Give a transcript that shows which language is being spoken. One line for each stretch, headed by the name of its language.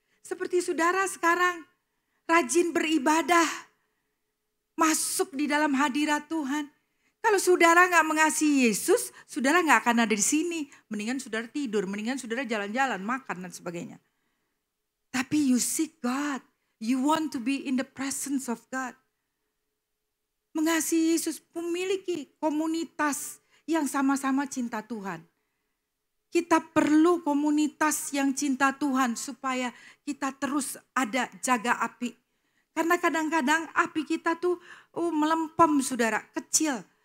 Indonesian: Seperti saudara sekarang, rajin beribadah, masuk di dalam hadirat Tuhan. Kalau saudara gak mengasihi Yesus, saudara gak akan ada di sini. Mendingan saudara tidur, mendingan saudara jalan-jalan, makan dan sebagainya.
English: Tapi you seek God. You want to be in the presence of God.
Indonesian: Mengasihi Yesus memiliki komunitas yang sama-sama cinta Tuhan. Kita perlu komunitas yang cinta Tuhan supaya kita terus ada jaga api. Karena kadang-kadang api kita tuh melempem saudara, kecil.